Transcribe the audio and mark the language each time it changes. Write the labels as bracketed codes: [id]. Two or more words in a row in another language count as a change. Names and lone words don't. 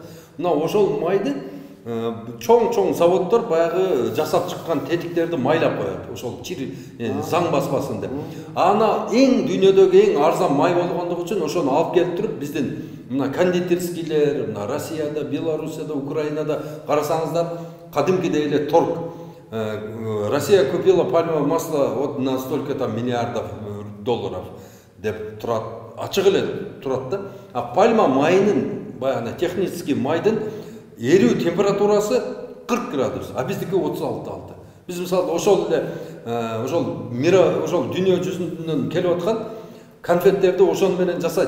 [ky] Мына ошол майды чоң заводдор баягы жасап чыккан тетиктерди майлап коет. Ошол чир заң баспасын деп. Ана эң дүйнөдөгү эң арзан май болгондугу үчүн ошону алып келип туруп биздин мына кондитерскийлер, мына Россияда, Белоруссияда, Украинада карасаңыздар кадимкидей эле торг. [ru] Россия купила пальмовое масло вот на столько там миллиардов долларов [ky] деп турат, ачык эле турат да. А пальма майынын баягы технический майдын эрүү температурасы 40 градус, а биздики 36. Биз мисалы ошол эле ошол дүйнө жүзүнөн келип аткан конфеттерди ошону менен жасайт.